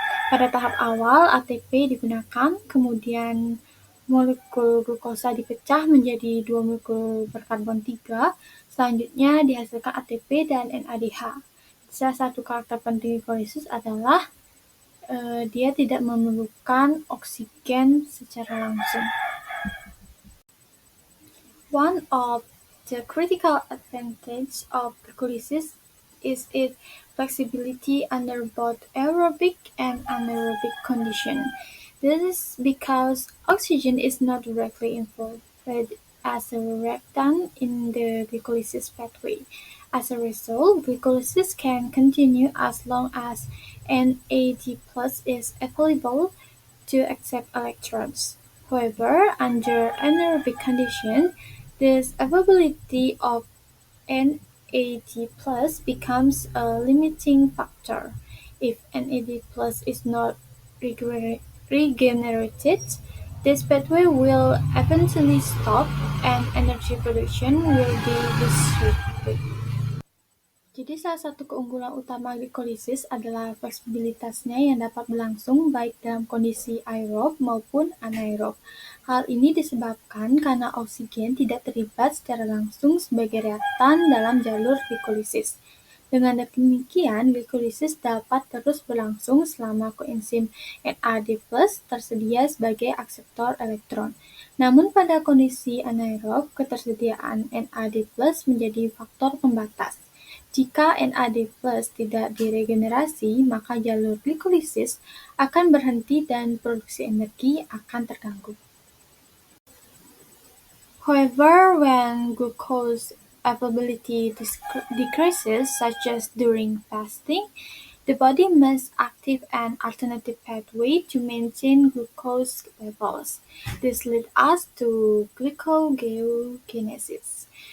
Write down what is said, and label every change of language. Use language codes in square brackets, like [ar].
[id] Pada tahap awal, ATP digunakan, kemudian molekul glukosa dipecah menjadi 2 molekul berkarbon 3, selanjutnya dihasilkan ATP dan NADH. Salah satu karakter penting glikolisis adalah dia tidak memerlukan oksigen secara langsung. [en] One of the critical advantages of glycolysis is its flexibility under both aerobic and anaerobic conditions. This is because oxygen is not directly involved as a reactant in the glycolysis pathway. As a result, glycolysis can continue as long as NAD+ is available to accept electrons. However, under anaerobic conditions, this availability of NAD+ becomes a limiting factor. If NAD+ is not regenerated, This pathway will eventually stop and energy production will be restricted. [id] Jadi salah satu keunggulan utama glikolisis adalah fleksibilitasnya yang dapat berlangsung baik dalam kondisi aerob maupun anaerob. Hal ini disebabkan karena oksigen tidak terlibat secara langsung sebagai reaktan dalam jalur glikolisis. Dengan demikian, glikolisis dapat terus berlangsung selama koenzim NAD+ tersedia sebagai akseptor elektron. Namun pada kondisi anaerob, ketersediaan NAD+ menjadi faktor pembatas. Jika NAD+ tidak diregenerasi, maka jalur glikolisis akan berhenti dan produksi energi akan terganggu. [en] However, when glucose availability decreases, such as during fasting, the body must activate an alternative pathway to maintain glucose levels. This leads us to glycogeogenesis.